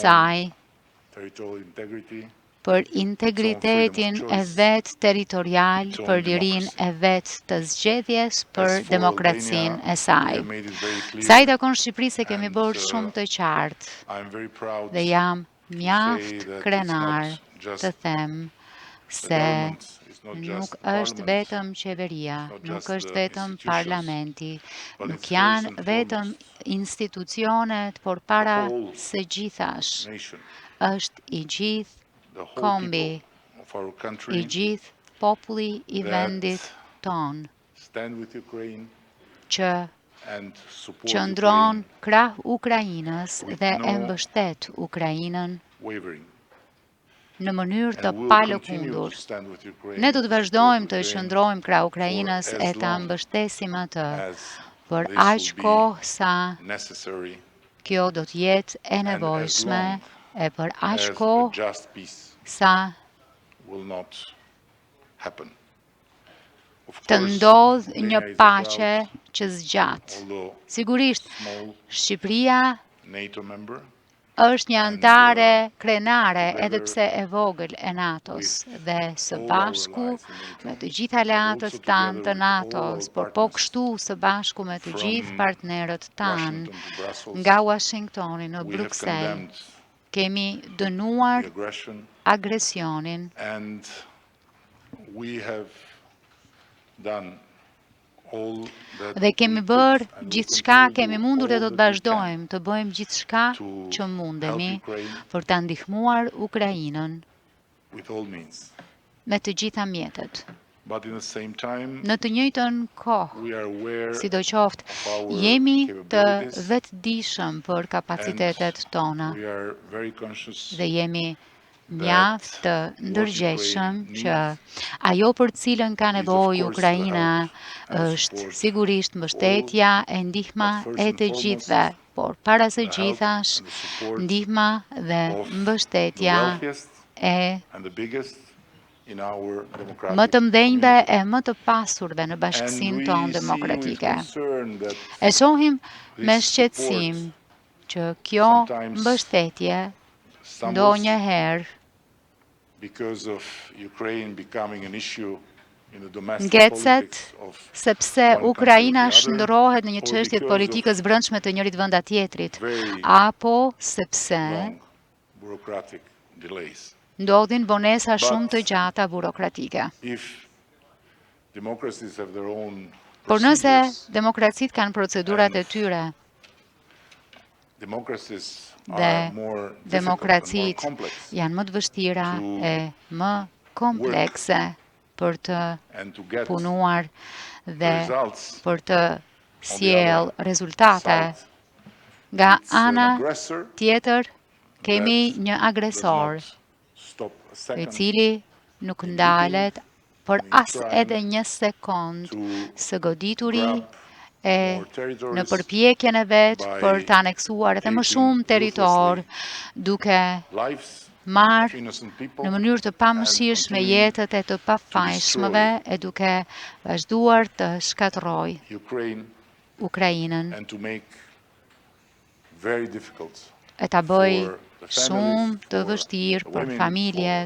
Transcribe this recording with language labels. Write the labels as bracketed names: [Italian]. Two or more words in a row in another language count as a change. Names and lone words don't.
[Albanian] saj [English] territorial integrity, [Albanian] për integritetin e vet territorial, [English] its own [Albanian] për lirinë [English] democracy. [Albanian] e vet të zgjedhjes, për [English] As for [Albanian] demokracinë Albania, e saj. [English] we have made it very clear, [Albanian] Sa i takon Shqipërisë e kemi [English] and, [Albanian] bërë shumë të qartë [English] I am very proud [Albanian] dhe jam mjaft [English] that it's [Albanian] krenar [English] not just [Albanian] të them [English] the [Albanian] se [English] government, it's not [Albanian] nuk [English] just the [Albanian] është [English] parliament, [Albanian] vetëm qeveria, [English] it's not [Albanian] nuk [English] just [Albanian] është [English] the [Albanian] vetëm [English] institutions, [Albanian] parlamenti, [English] but [Albanian] nuk [English] it's first [Albanian] janë [English] and [Albanian] vetëm [English] foremost [Albanian] institucionet, por [English] the [Albanian] para [English] whole [Albanian] së gjithash, [English] nation, [Albanian] është i gjithë [English] the whole [Albanian] kombi, [English] people of our [Albanian] i [English] country [Albanian] gjithë populli i [English] that [Albanian] vendit ton, [English] stand with Ukraine [Albanian] që [English] and support [Albanian] qëndron Ukraine krah Ukrainës [English] with [Albanian] dhe e [English] no [Albanian] mbështet Ukrainën [English] wavering. [Albanian] në mënyrë të [English] And we will continue to [Albanian] palëkundur. [English] stand with Ukraine, [Albanian] Ne do të [English] support [Albanian] vazhdojmë të Ukraine qëndrojmë krah [English] for [Albanian] Ukrainës [English] as [Albanian] e ta [English] long [Albanian] mbështesim atë [English] as [Albanian] për [English] this [Albanian] aq [English] will be [Albanian] kohë sa [English] necessary [Albanian] kjo do të jetë e [English] and as [Albanian] nevojshme [English] long [Albanian] e për aq [English] as a [Albanian] kohë [English] just peace [Albanian] sa [English] will not happen. Of [Albanian] të [English] course, [Albanian] ndodh një [English] Albania is a [Albanian] paqe [English] proud, [Albanian] që zgjat. [English] although [Albanian] Sigurisht, [English] small Shqipëria NATO member, [Albanian] është një antare krenare edhe [English] together [Albanian] pse e vogël e NATO-s dhe së [English] all our [Albanian] bashku [English] allies in NATO, [Albanian] me të gjithë aleatët [English] also [Albanian] tanë të [English] together with all NATO-s, our [Albanian] por po [English] partners [Albanian] kështu së bashku me të [English] from [Albanian] gjithë partnerët tanë [English] Washington to Brussels, [Albanian] nga Washingtoni në [English] we have Bruxelles, condemned [Albanian] kemi [English] the [Albanian] dënuar [English] aggression [Albanian] agresionin [English] and we have done all that [Albanian] dhe kemi [English] we could [Albanian] bërë [English] and will [Albanian] gjithçka, [English] continue to [Albanian] kemi [English] do [Albanian] mundur dhe [English] all [Albanian] do të [English] that we can [Albanian] vazhdojmë të bëjmë gjithçka [English] to [Albanian] që mundemi [English] help Ukraine [Albanian] për ta ndihmuar Ukrainën [English] with all means. [Albanian] me të gjitha mjetet. [English] But in the same time, [Albanian] Në të njëjtën kohë, [English] we are aware [Albanian] sidoqoftë, [English] of our [Albanian] jemi të [English] capabilities [Albanian] vetëdijshëm për [English] and [Albanian] kapacitetet tona [English] we are very conscious [Albanian] dhe jemi mjaft të [English] what [Albanian] ndërgjegjshëm Ukraine që [English] needs [Albanian] ajo për cilën ka [English] is, of [Albanian] nevojë [English] course, Ukraina the help and [Albanian] është [English] support [Albanian] sigurisht mbështetja e ndihma [English] but first [Albanian] e [English] and [Albanian] të [English] foremost, [Albanian] gjithëve, por para së [English] the help [Albanian] gjithash [English] and the support [Albanian] ndihma dhe [English] of the [Albanian] mbështetja [English] wealthiest [Albanian] e [English] and the biggest in our [Albanian] më [English] democratic [Albanian] të mdhenjve [English] community. [Albanian] e më të pasurve në [English] And [Albanian] bashkësinë [English] we [Albanian] tonë [English] see with [Albanian] demokratike. [English] concern that [Albanian] E shohim me [English] this [Albanian] shqetësim [English] support [Albanian] që kjo [English] sometimes [Albanian] mbështetje [English] stumbles [Albanian] ndonjëherë [English] because of Ukraine becoming an issue in the domestic [Albanian] ngecet [English] politics of [Albanian] sepse [English] one country or Ukraina the other, [Albanian] shndërrohet në një [English] or [Albanian] çështje [English] because [Albanian] politikës brendshme të njërit vendi tjetrit, [English] very [Albanian] apo sepse [English] long bureaucratic delays. [Albanian] ndodhin vonesa [English] But [Albanian] shumë të gjata burokratike. [English] if democracies have their own [Albanian] Por nëse [English] procedures, [Albanian] demokracitë kanë procedurat e tyre [English] democracies [Albanian] dhe [English] are more difficult and more [Albanian] demokracitë [English] complex [Albanian] janë më të vështira [English] to [Albanian] e më komplekse për të [English] and to get [Albanian] punuar dhe [English] results [Albanian] për të [English] on the [Albanian] sjell [English] other [Albanian] rezultate. [English] side. [Albanian] Nga [English] It's an [Albanian] ana [English] aggressor [Albanian] tjetër kemi [English] that [Albanian] një [English] does [Albanian] agresor [English] not stop a [Albanian] i [English] second [Albanian] cili nuk [English] in [Albanian] ndalet për [English] in [Albanian] as [English] trying [Albanian] edhe një sekond [English] to [Albanian] së godituri [English] grab [Albanian] e [English] more territories [Albanian] në përpjekjen e vet [English] by [Albanian] për të aneksuar edhe më [English] taking [Albanian] shumë territor, [English] ruthlessly [Albanian] duke [English] lives of [Albanian] marrë [English] innocent people [Albanian] në mënyrë të pamëshirshme [English] and [Albanian] jetët e të pafajshmëve e duke vazhduar të shkatërroj Ukraine Ukrainën [English] and to make very difficult [Albanian] e ta bëj [English] for the [Albanian] shumë [English] families, [Albanian] të [English] for [Albanian] vështirë [English] the [Albanian] për [English] women, [Albanian] familjet,